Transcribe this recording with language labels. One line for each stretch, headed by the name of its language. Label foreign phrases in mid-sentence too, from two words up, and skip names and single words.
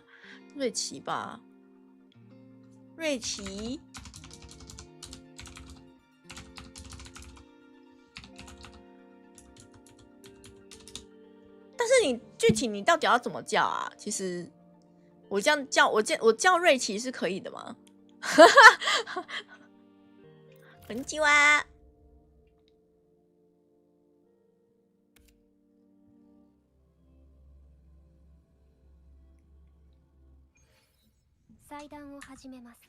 Chinese: 瑞奇吧，瑞奇。但是你具体你到底要怎么叫啊？其实我这样叫，我叫瑞奇是可以的吗？
Japanese: こんにちは。祭壇を始めます。